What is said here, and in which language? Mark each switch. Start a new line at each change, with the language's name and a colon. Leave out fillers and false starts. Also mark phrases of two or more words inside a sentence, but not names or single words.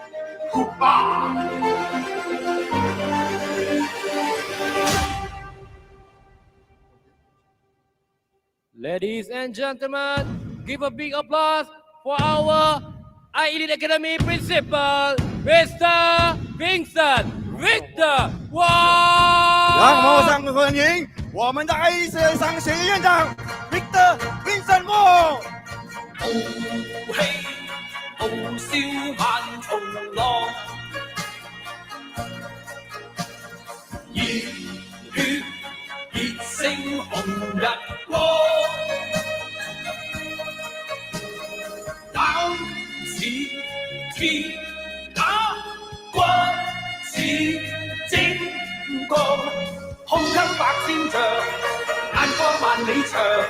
English: Ladies and gentlemen, give a big applause for our iElite Academy Principal, Mr. Vincent Victor
Chinese: 让我们 Wong. 掌声欢迎我们的 iElite 商学院院长 Victor Vincent Moore。豪氣傲笑萬重浪，熱血熱星紅日光，膽似鐵打，骨似精鋼，胸襟百千丈，眼光萬里長。